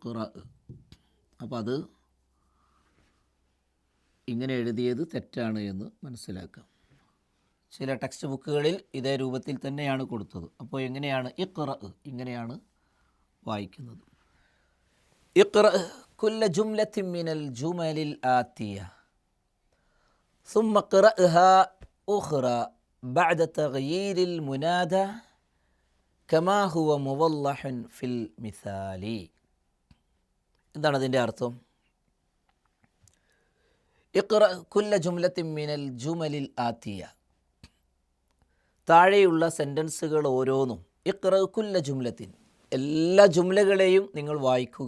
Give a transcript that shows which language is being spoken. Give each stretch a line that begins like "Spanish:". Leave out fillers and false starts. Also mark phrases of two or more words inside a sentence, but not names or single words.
Malayalam: അപ്പോൾ അത് ഇങ്ങനെ എഴുതിയത് തെറ്റാണ് എന്ന് മനസ്സിലാക്കാം. ചില ടെക്സ്റ്റ് ബുക്കുകളിൽ ഇതേ രൂപത്തിൽ തന്നെയാണ് കൊടുത്തത്. അപ്പോൾ എങ്ങനെയാണ് ഇഖ്റ, ഇങ്ങനെയാണ് വായിക്കുന്നത്.
Arabic: اقرأ كل جملة من الجمل الآتية ثم اقرأها أخرى بعد تغيير المنادى كما هو موضح في المثال.
Malayalam: എന്താണ് അതിൻ്റെ അർത്ഥം?
Arabic: اقرأ كل جملة من الجمل الآتية,
Malayalam: താഴെയുള്ള സെൻറ്റൻസുകൾ ഓരോന്നും.
Arabic: اقرأ كل جملة,
Malayalam: എല്ലാ ജുംലകളെയും നിങ്ങൾ വായിക്കുക.